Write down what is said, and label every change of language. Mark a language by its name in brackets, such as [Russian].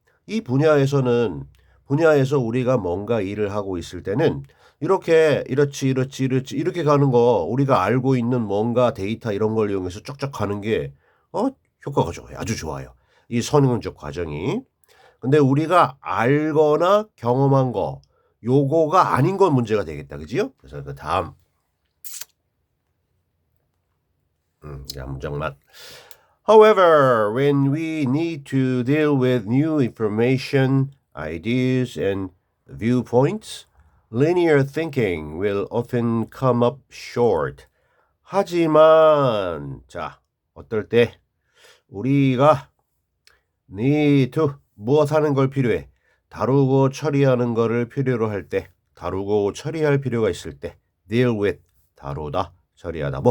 [Korean] 이 분야에서 우리가 뭔가 일을 하고 있을 때는 이렇게 이렇지 이렇게 가는 거 우리가 알고 있는 뭔가 데이터 이런 걸 이용해서 쫙쫙 가는 게 효과가 좋아요. 아주 좋아요. 이 선행적 과정이. 근데 우리가 알거나 경험한 거 요거가 아닌 건 문제가 되겠다. 그지요? 그래서 그 다음 한 문장만. [English] However, when we need to deal with new information, ideas, and viewpoints, linear thinking will often come up short. [Korean] 하지만, 자, 어떨 때 우리가 need to 무엇 하는 걸 필요해. 다루고 처리하는 거를 필요로 할 때, 다루고 처리할 필요가 있을 때, deal with, 다루다, 처리하다.